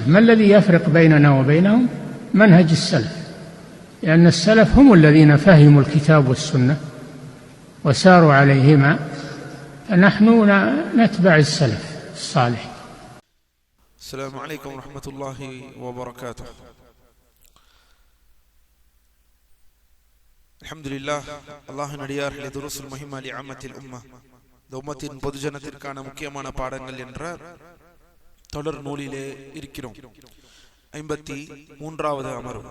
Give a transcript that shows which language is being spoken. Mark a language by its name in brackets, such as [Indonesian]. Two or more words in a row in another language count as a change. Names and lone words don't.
[Arabic] ما الذي يفرق بيننا وبينهم؟ منهج السلف، لأن السلف هم الذين فهموا الكتاب والسنة وساروا عليهما، فنحن نتبع السلف الصالح. السلام عليكم ورحمة الله وبركاته. அல்ஹம்துலில்லாஹ். [Tamil] அல்லாஹ்வின் அடியார்களே, துருசுல் முஹிம்மா லிஅம்மத்தில் உம்மah, இந்த உம்மத்தின் பொதுஜனத்திற்கான முக்கியமான பாடங்கள் என்ற தொடர் நூலிலே இருக்கிறோம். 53வது அமர்வு.